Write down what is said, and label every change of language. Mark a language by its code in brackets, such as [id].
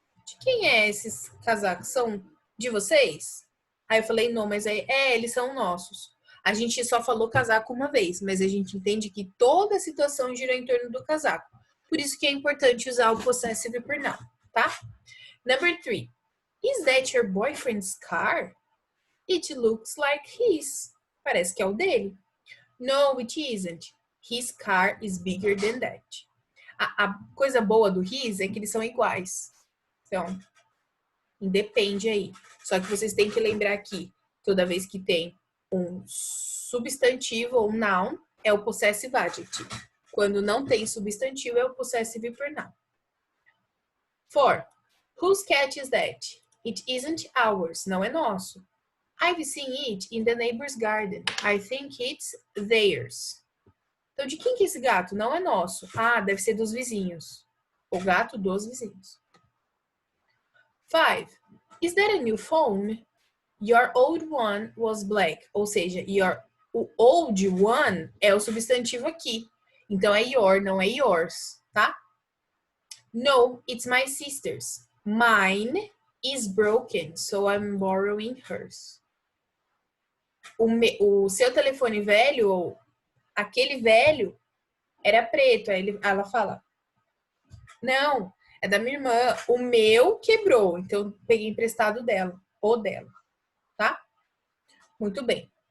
[pt] De quem é esses casacos? São de vocês? Aí eu falei, não, mas eles são nossos. A gente só falou casaco uma vez, mas a gente entende que toda a situação gira em torno do casaco. Por isso que é importante usar o possessive pronoun, tá? Number 3. [en] Is that your boyfriend's car? It looks like his. [pt] Parece que é o dele. [en] No, it isn't. His car is bigger than that. [pt] A coisa boa do his é que eles são iguais. Então, independe aí. Só que vocês têm que lembrar que toda vez que tem um substantivo ou noun, é o possessive adjective. Quando não tem substantivo, é o possessive pronoun. 4. [en] Whose cat is that? It isn't ours. [pt] Não é nosso. [en] I've seen it in the neighbor's garden. I think it's theirs. [pt] Então, de quem que é esse gato? Não é nosso. Ah, deve ser dos vizinhos. O gato dos vizinhos. 5. [en] Is that a new phone? Your old one was black. [pt] Ou seja, o old one é o substantivo aqui. Então, é your, não é yours, tá? [en] No, it's my sister's. Mine is broken, so I'm borrowing hers. [pt] O seu telefone velho, ou aquele velho, era preto. Aí ela fala, não, é da minha irmã. O meu quebrou, então peguei emprestado dela, ou dela, tá? Muito bem.